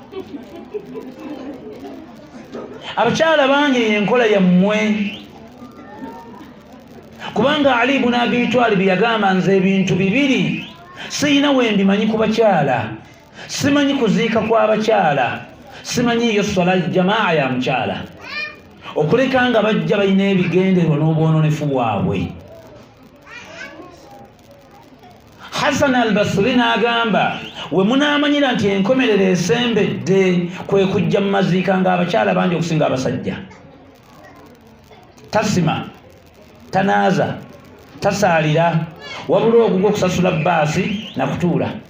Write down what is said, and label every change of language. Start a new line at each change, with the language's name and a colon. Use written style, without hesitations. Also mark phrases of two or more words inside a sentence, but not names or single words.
Ganda: Abakyala bangi enkola yammwe kubanga Ali ibn Abi Talib yagamba nze ebintu bibiri siyina wembimanyi ku bakyala, simanyi kuziika kw'abakyala, simanyi iyo
Arabic: صلاة جماعة
Ganda: ya mukyala, okuleka nga bajja balina ebigenderwa n'obwononefu bwabwe. Hasan al-Basri n'agamba we munaamanyira nti enkomerero esembedde kwe kujja mu maziika ng'abakyala bangi okusinga abasajja. Tasima, tanaaza, tasaalira, wabula ogugwa okusasula bbaasi nakutuula.